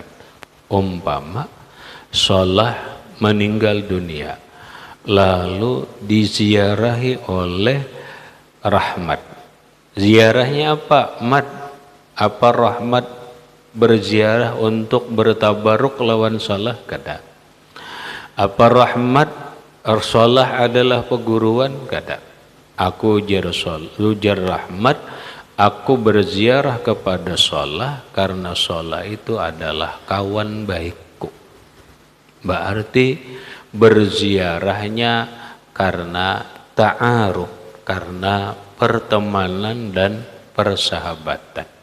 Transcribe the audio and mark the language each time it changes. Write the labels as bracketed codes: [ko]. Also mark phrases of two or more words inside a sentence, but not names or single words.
[id] Umpama Sholah meninggal dunia, lalu diziarahi oleh Rahmat. Ziarahnya apa? Apa Rahmat berziarah untuk bertabaruk lawan Sholah? Kada. Apa Rahmat Sholah adalah peguruan? [bjn] Kada. Aku jar Rahmat, [id] aku berziarah kepada Sholah karena Sholah itu adalah kawan baikku. Berarti berziarahnya karena ta'aruf, karena pertemanan dan persahabatan.